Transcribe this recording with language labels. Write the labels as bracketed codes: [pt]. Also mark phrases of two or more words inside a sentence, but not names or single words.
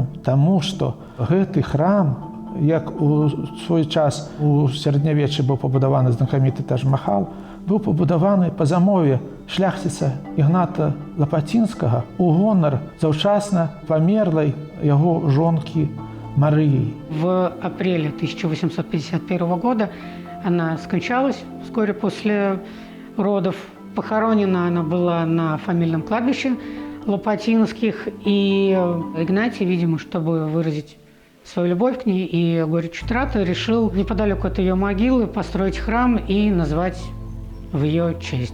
[be] Таму што гэты храм, як у свой час у сярэднявеччы быў пабудаваны знакаміты Тадж-Махал, быў пабудаваны па замове шляхціца Ігната Лапатинскага у гонар заўчасна памерлай яго жонкі Марыі. [ru] В апреле 1851 года она скончалась вскоре после родов. Похоронена она была на фамильном кладбище Лопатинских, и Игнатий, видимо, чтобы выразить свою любовь к ней и горечь утраты, решил неподалеку от ее могилы построить храм и назвать в ее честь.